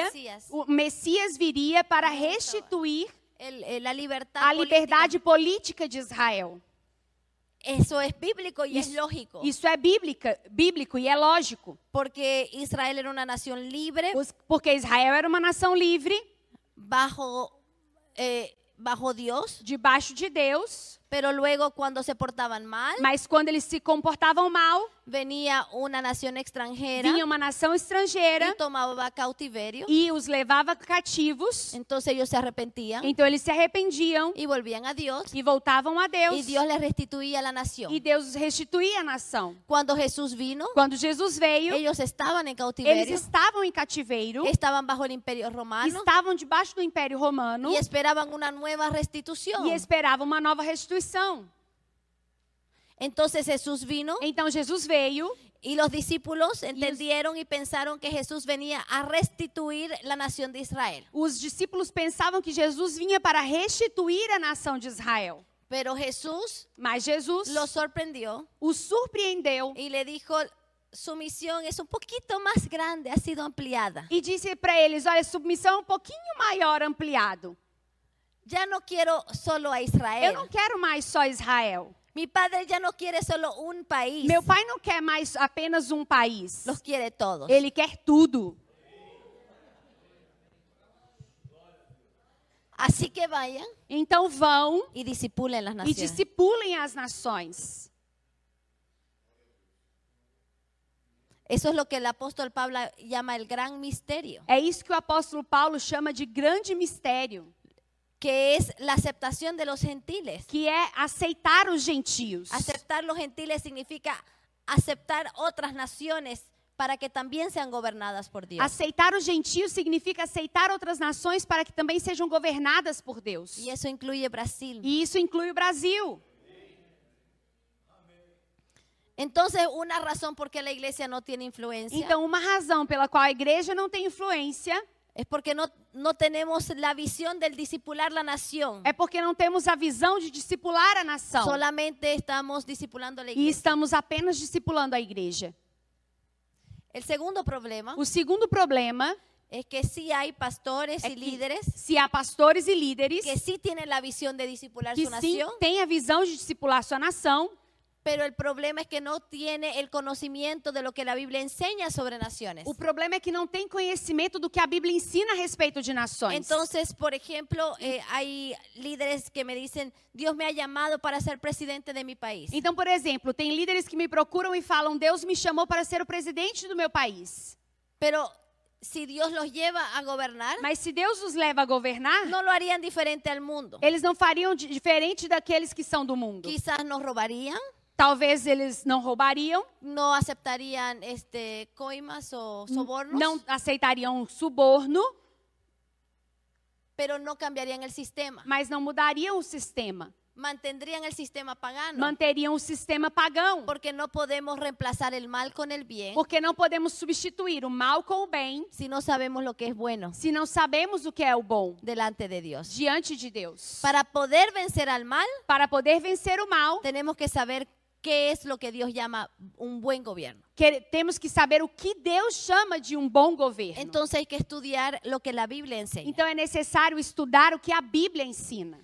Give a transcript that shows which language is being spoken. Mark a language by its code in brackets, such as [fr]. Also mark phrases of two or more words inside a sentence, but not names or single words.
[pt] Messias. o Messias viria para restituir [es] La libertad [pt] a política. liberdade política de Israel. [es] Eso es bíblico y es lógico. [pt] Isso é bíblico e é lógico. [es] Porque Israel era una nación libre [pt] Porque Israel era uma nação livre, [es] bajo Dios, [pt] debaixo de Deus, [es] pero luego cuando se portaban mal, [pt] mas quando eles se comportavam mal, [es] venía una nación extranjera [pt] vinha uma nação estrangeira [es] y tomaba cautiverio. [pt] e os levava cativos. [es] Entonces ellos se arrepentían [pt] Então eles se arrependiam [es] y volvían a Dios [pt] e voltavam a [es] y [pt] Deus. [es] Dios les restituía la nación. [pt] E Deus restituía a nação. [es] Cuando Jesús vino, [pt] Quando Jesus veio, [es] ellos estaban en [pt] eles [es] cautiverio, [pt] estavam em cativeiro, [es] estaban bajo el imperio romano [pt] estavam debaixo do Império Romano [es] y esperaban una nueva restitución. [pt] e esperavam uma nova restituição. [es] Entonces Jesús vino [pt] Então Jesus veio [es] y los discípulos entendieron y pensaron que Jesús venía a restituir la nación de Israel. [pt] Os discípulos pensavam que Jesus vinha para restituir a nação de Israel. [es] Pero Jesús [pt] Mas Jesus [es] los sorprendió [pt] os surpreendeu [es] y le dijo, su misión es un poquito más grande, ha sido ampliada. [pt] e disse para eles, olha, submissão é um pouquinho maior, ampliado. [es] Ya no quiero solo a [pt] Eu Israel. não quero mais só Israel. [es] Mi padre ya no quiere solo un país, [pt] Meu pai não quer mais apenas um país. [es] los quiere todos. [pt] Ele quer tudo. [es] Así que vayan [pt] Então vão [es] y discipulen las [pt] e [es] naciones. [pt] discipulem as nações. [es] Eso es lo que el apóstol Pablo llama el gran misterio, [pt] É isso que o apóstolo Paulo chama de grande mistério, [es] que es la aceptación de los gentiles. [pt] que é aceitar os gentios. [es] Aceptar los gentiles significa aceptar otras naciones para que también sean gobernadas por Dios. [pt] Aceitar os gentios significa aceitar outras nações para que também sejam governadas por Deus. [es] Y eso incluye Brasil. [pt] E isso inclui o Brasil. [es] Entonces, una razón por qué la iglesia no tiene influencia [pt] Então, uma razão pela qual a igreja não tem influência [es] Es porque no tenemos la visión del discipular la nación. [pt] É porque não temos a visão de discipular a nação. [es] Solamente estamos discipulando a la [pt] E [es] iglesia. [pt] estamos apenas discipulando a igreja. [es] El segundo problema [pt] O segundo problema [es] es que sí hay pastores [pt] é [es] y que líderes [pt] se há pastores e líderes [es] que sí tienen la visión de discipular que su [pt] sim [es] nación, [pt] têm a visão de discipular sua nação, [es] pero el problema es que no tiene el conocimiento de lo que la Biblia enseña sobre naciones. [pt] o problema é que não tem conhecimento do que a Bíblia ensina a respeito de nações. [es] Entonces, por ejemplo, hay líderes que me dicen, Dios me ha llamado para ser presidente de mi país. [pt] Então, por exemplo, tem líderes que me procuram e falam: Deus me chamou para ser o presidente do meu país. [es] Pero si Dios los lleva a gobernar, [pt] Mas se Deus os leva a governar, [es] no lo harían diferente al mundo. [pt] eles não fariam diferente daqueles que são do mundo. [es] Quizás nos robarían, [pt] Talvez eles não roubariam, [es] no aceptarían coimas o sobornos, [pt] não aceitariam suborno, [es] pero no cambiarían el sistema. [pt] mas não mudariam o sistema. [es] Mantendrían el sistema pagano. [pt] Manteriam o sistema pagão. [es] Porque no podemos reemplazar el mal con el bien [pt] Porque não podemos substituir o mal com o bem [es] si no sabemos lo que es bueno [pt] se não sabemos o que é o bom [es] delante de Dios. [pt] diante de Deus. [es] Para poder vencer al mal, [pt] Para poder vencer o mal, [es] tenemos que saber qué es lo que Dios llama un buen gobierno. [pt] temos que saber o que Deus chama de bom governo. [es] Entonces hay que estudiar lo que la Biblia enseña. [pt] Então é necessário estudar o que a Bíblia ensina.